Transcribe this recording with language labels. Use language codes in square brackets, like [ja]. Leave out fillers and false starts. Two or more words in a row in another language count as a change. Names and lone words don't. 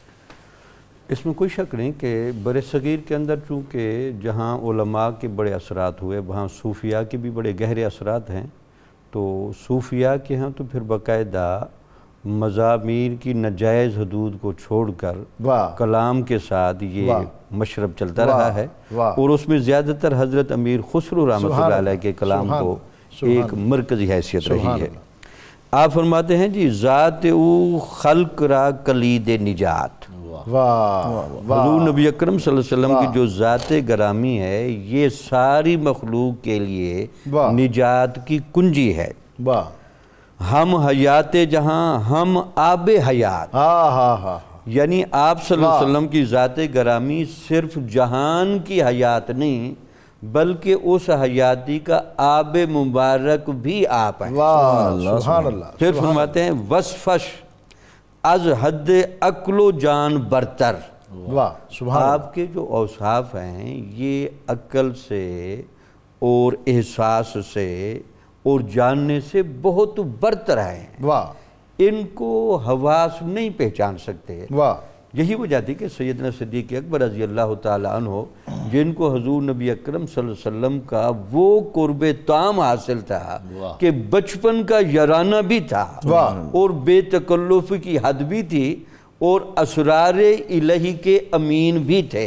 [ur] اس میں کوئی شک نہیں کہ بر صغیر کے اندر چونکہ جہاں علماء کے بڑے اثرات ہوئے وہاں صوفیاء کے بھی بڑے گہرے اثرات ہیں، تو صوفیاء کے ہاں تو پھر باقاعدہ مضامیر کی ناجائز حدود کو چھوڑ کر کلام کے ساتھ یہ مشرب چلتا رہا ہے، اور اس میں زیادہ تر حضرت امیر خسرو [ar] رحمۃ اللہ علیہ [ur] کے کلام کو ایک مرکزی حیثیت رہی ہے. آپ فرماتے ہیں جی [fa] ذات او خلق را کلید نجات. [ur] حضور نبی اکرم [ar] صلی اللہ علیہ وسلم [ur] کی جو ذات گرامی ہے یہ ساری مخلوق کے لیے نجات کی کنجی ہے. [fa] ہم حیات جہاں ہم آب حیات، [ur] یعنی آپ [ar] صلی اللہ علیہ وسلم [ur] کی ذات گرامی صرف جہان کی حیات نہیں بلکہ اس حیاتی کا آب مبارک بھی آپ ہیں. [ar] سبحان اللہ. [ur] پھر فرماتے ہیں [fa] وصفش از حد عقل و جان برتر. [ur] آپ کے جو اوصاف ہیں یہ عقل سے اور احساس سے اور جاننے سے بہت برتر ہیں. ان کو حواس نہیں پہچان سکتے. یہی وجہ تھی کہ سیدنا صدیق اکبر [ar] رضی اللہ تعالیٰ عنہ [ur] جن کو حضور نبی اکرم [ar] صلی اللہ علیہ وسلم [ur] کا وہ قرب تام حاصل تھا کہ بچپن کا یارانہ بھی تھا اور بے تکلف کی حد بھی تھی اور اسرار الہی کے امین بھی تھے.